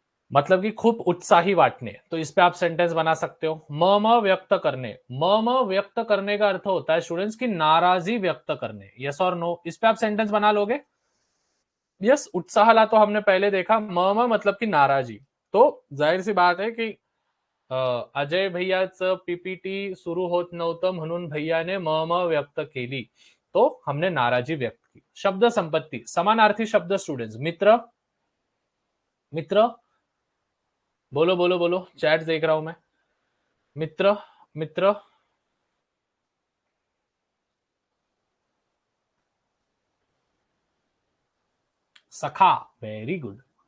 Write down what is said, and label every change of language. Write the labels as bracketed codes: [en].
[hi] मतलब कि खूब उत्साही वाटने, तो इस पे आप सेंटेंस बना सकते हो। म व्यक्त करने, म व्यक्त करने का अर्थ होता है स्टूडेंट्स की नाराजी व्यक्त करने, यस और नो। इस पे आप सेंटेंस बना लोगे। यस, उत्साहाला तो हमने पहले देखा, म मतलब की नाराजी। तो जाहिर सी बात है कि अजय [mr] भैयाचं पीपीटी सुरू होत नव्हतं म्हणून भैयाने म व्यक्त केली, [hi] तो हमने नाराजी व्यक्त की। शब्द संपत्ति, समानार्थी शब्द स्टूडेंट्स, मित्र, मित्र, बोलो बोलो बोलो, चैट देख रहा हूं मैं। मित्र, मित्र, सखा, वेरी गुड।